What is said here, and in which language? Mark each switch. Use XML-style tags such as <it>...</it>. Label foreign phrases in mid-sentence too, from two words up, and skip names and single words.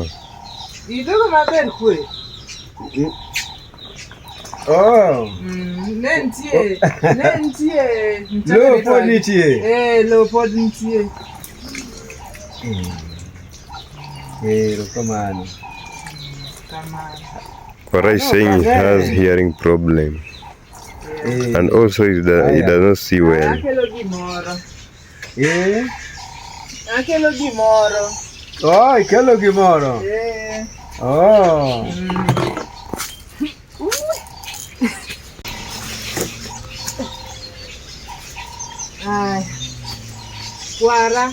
<luo>Idogo maber kwe. Nentie. Lo pod nitie. Lo pod nitie. Kamano.</luo> <en>Kwara is saying he has hearing problem. And also he does not see well.</en> <luo>Akelo gimoro. Ikelo gimoro. Kwara.</luo>